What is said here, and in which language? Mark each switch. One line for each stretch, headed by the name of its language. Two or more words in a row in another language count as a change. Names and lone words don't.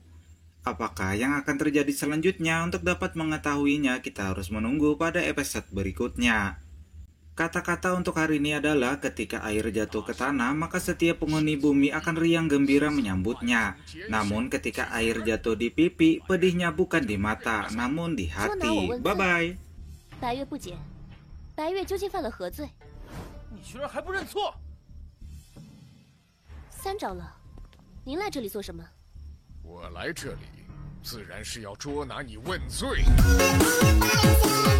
Indonesian: Apakah yang akan terjadi selanjutnya? Untuk dapat mengetahuinya kita harus menunggu pada episode berikutnya. Kata-kata untuk hari ini adalah ketika air jatuh ke tanah, maka setiap penghuni bumi akan riang gembira menyambutnya. Namun ketika air jatuh di pipi, pedihnya bukan di mata, namun di hati. Bye-bye.
Chinese: 白月不解，白月究竟犯了何罪？你居然还不认错！三长老，您来这里做什么？我来这里，自然是要捉拿你问罪。